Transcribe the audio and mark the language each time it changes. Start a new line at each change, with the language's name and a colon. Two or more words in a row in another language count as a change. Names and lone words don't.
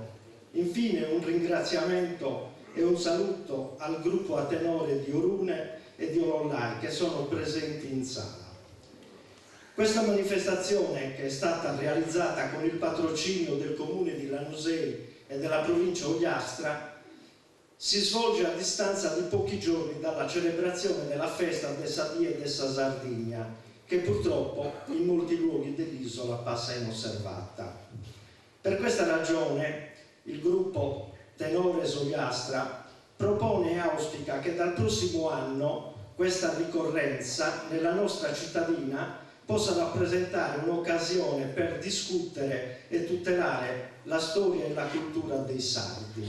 Italian: Infine un ringraziamento e un saluto al gruppo a tenore di Orune e di Orollai che sono presenti in sala. Questa manifestazione, che è stata realizzata con il patrocinio del comune di Lanusei e della provincia Ogliastra, si svolge a distanza di pochi giorni dalla celebrazione della festa dessa Die dessa Sardigna, che purtroppo in molti luoghi dell'isola passa inosservata. Per questa ragione il gruppo Tenores Ogliastra propone e auspica che dal prossimo anno questa ricorrenza nella nostra cittadina possa rappresentare un'occasione per discutere e tutelare la storia e la cultura dei sardi.